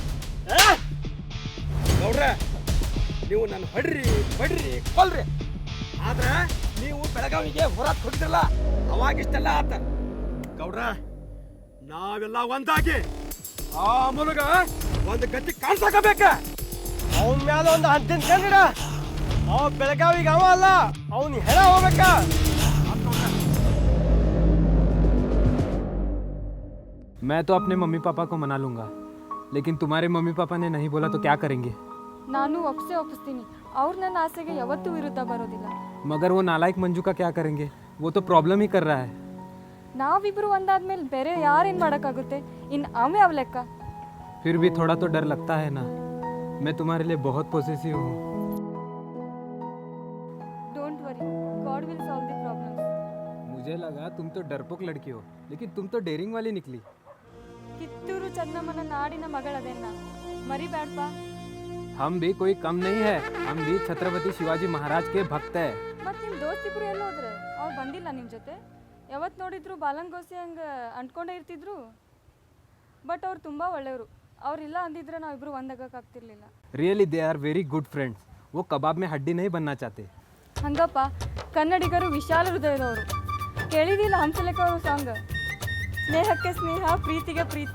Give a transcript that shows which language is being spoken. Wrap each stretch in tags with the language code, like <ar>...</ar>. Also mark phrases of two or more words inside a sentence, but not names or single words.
<kn>ಗೌಡ್ರ ನೀವು ನನ್ನ ಹೊಡ್ರಿ ಬಡ್ರಿ ಕೊಲ್ರಿ, ಆದ್ರೆ ನೀವು ಬೆಳಗಾವಿಗೆ ಹೊರಗೆ ಹೋಗಿದ್ರಲ್ಲ ಅವಾಗ ಇಷ್ಟೆಲ್ಲ ಆತ. ಗೌಡ್ರ ನಾವೆಲ್ಲ ಒಂದಾಗಿ ಆ ಅಮೋಲಗ ಒಂದು ಗತಿ ಕಾಣ್ಸಾಕಬೇಕ. ಅವನ ಮ್ಯಾಲ ಒಂದು ಹದ್ದಿನ ಕಣ್ಣಿಡ. ಅವ ಬೆಳಗಾವಿಗೆ ಅವ ಅಲ್ಲ, ಅವನು ಹೆಣ ಹೋಗ್ಬೇಕ.</kn> <hi>मैं तो अपने मम्मी पापा को मना लूँगा, लेकिन तुम्हारे मम्मी पापा ने नहीं बोला तो क्या करेंगे?</hi> <kn>ನಾನು ಒಪ್ಪಿಸ್ತೀನಿ. ಅವ್ರು ನನ್ನ ಆಸೆಗೆ ಯಾವತ್ತೂ ವಿರುದ್ಧ ಬರೋದಿಲ್ಲ.</kn> <hi>मगर वो नालायक मंजू का क्या करेंगे? वो तो प्रॉब्लम ही कर रहा है.</hi> <kn>ನಾವಿಬ್ರು ಒಂದಾದ್ಮೇಲೆ ಬೇರೆ ಯಾರೇನು ಮಾಡೋಕ್ಕಾಗುತ್ತೆ? ಇನ್ನು ಅವೇ ಅವ್ ಲೆಕ್ಕ.</kn> <hi>फिर भी थोड़ा तो डर लगता है ना. मैं तुम्हारे लिए बहुत पॉसेसिव हूँ.</hi> <en>Don't worry, God will solve the problems.</en> <hi>मुझे लगा तुम तो डरपोक लड़की हो, लेकिन तुम तो डेयरिंग वाली निकली.</hi> <kn>ಕಿತ್ತೂರು ಚೆನ್ನಮ್ಮನ ನಾಡಿನ ಮಗಳದೇನ ಮರಿಬೇಡಪ್ಪ.</kn> <hi>हम भी कोई कम नहीं है. हम भी छत्रपति शिवाजी महाराज के भक्त है.</hi> <kn>ಮತ್ತು ನಿಮ್ಮ ದೋಸ್ತಿಬ್ರು ಎಲ್ಲ ಹೋದ್ರೆ? ಅವ್ರು ಬಂದಿಲ್ಲ ನಿಮ್ಮ ಜೊತೆ? ಯಾವತ್ತು ನೋಡಿದ್ರು ಬಾಲಂಗೋಸಿ ಹಂಗೆ ಅಂಟ್ಕೊಂಡೇ ಇರ್ತಿದ್ರು. ಬಟ್ ಅವ್ರು ತುಂಬ ಒಳ್ಳೆಯವರು. ಅವ್ರಿಲ್ಲ ಅಂದಿದ್ರೆ ನಾವಿಬ್ರು ಒಂದಾಗಕ್ಕಾಗ್ತಿರ್ಲಿಲ್ಲ.</kn> <en>Really they are very good friends.</en> <hi>वो कबाब में हड्डी नहीं बनना चाहते.</hi> <kn>ಹಂಗಪ್ಪ, ಕನ್ನಡಿಗರು ವಿಶಾಲ ಹೃದಯದವರು. ಕೇಳಿದಿಲ್ಲ ಹಂಸಲೇಖ ಅವರು ಸಾಂಗ್, ಸ್ನೇಹಕ್ಕೆ ಸ್ನೇಹ ಪ್ರೀತಿಗೆ ಪ್ರೀತಿ.</kn>